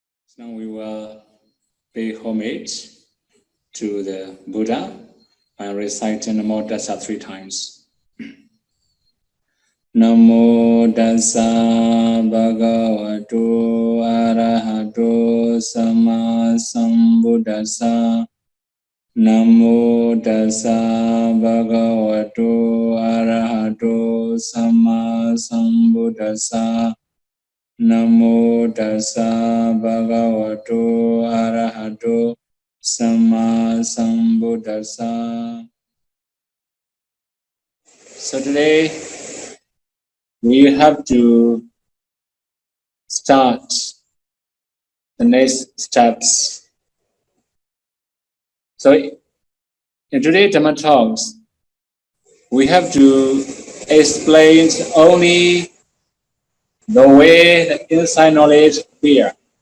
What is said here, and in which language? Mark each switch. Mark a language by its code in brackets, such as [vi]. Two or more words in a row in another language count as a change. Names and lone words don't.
[en] Now we will pay homage to the Buddha by reciting Namo Tassa 3 times. [pi] Namo Tassa Bhagavato Arahato Sama Sambuddhassa. Namo Tassa Bhagavato Arahato Sama Sambuddhassa. Namo Tassa Bhagavato Arahato Sama Sambuddhassa. [en] So today we have to start the next steps. So in today's Dhamma talks, we have to explain only the way the inside knowledge appears.